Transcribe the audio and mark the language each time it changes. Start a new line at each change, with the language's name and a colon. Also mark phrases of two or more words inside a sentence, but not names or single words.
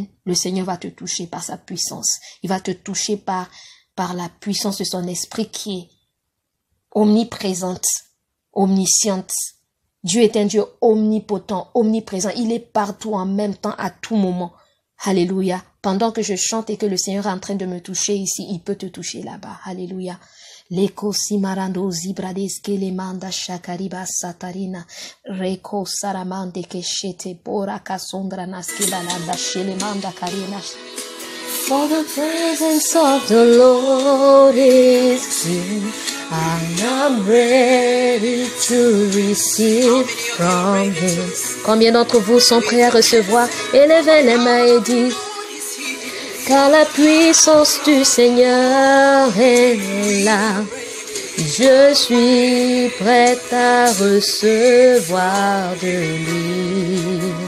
French: Le Seigneur va te toucher par sa puissance. Il va te toucher par la puissance de son esprit qui est omniprésente, omnisciente. Dieu est un Dieu omnipotent, omniprésent. Il est partout en même temps, à tout moment. Alléluia. Pendant que je chante et que le Seigneur est en train de me toucher ici, il peut te toucher là-bas. Alléluia. Leko simarando zibradeske le manda shakariba satarina reko saramande keshete bora kasondra naskila landa shele manda karina.
English: For the presence of the Lord is here. I am ready to receive from Him.
French: Combien d'entre vous sont prêts à recevoir? Élevez les mains et dites, car la puissance du Seigneur est là. Je suis prête à recevoir de lui.